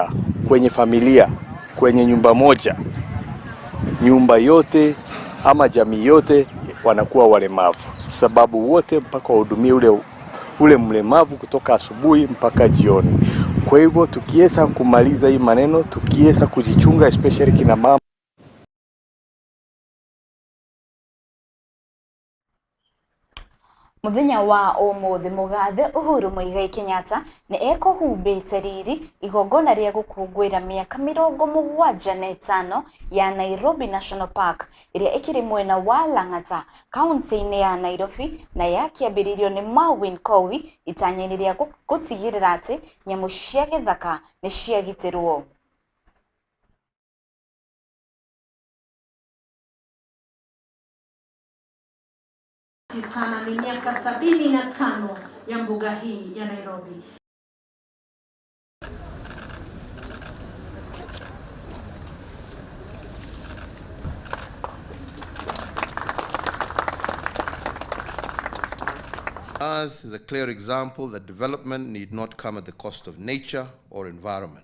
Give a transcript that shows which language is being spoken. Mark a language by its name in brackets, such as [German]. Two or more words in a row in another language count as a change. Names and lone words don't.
[Swahili] Mlemavu moja kwenye familia kwenye nyumba moja, nyumba yote ama jamii yote wanakuwa walemavu, sababu wote mpaka wahudumie ule mlemavu kutoka asubuhi mpaka jioni. Kwa hivyo tukiweza kumaliza hii maneno, tukiweza kujichunga, especially kina mama. [Kikuyu] Muthenya wa umuthi mugathe Uhuru Muigai Kenyatta ni ekuhumbite riri igongona ria gukungwira miaka 75 ya Nairobi National Park iria ikiri mwena wa Lang'ata kaunti-ini ya Nairobi na yakiambiririo ni Marvin Kowi itanya-ini ria gutigirira ati nyamu cia githaka ni ciagitirwo. [Swahili] Sana ni miaka 75 ya mbuga hii ya Nairobi. [English] Ours is a clear example that development need not come at the cost of nature or environment.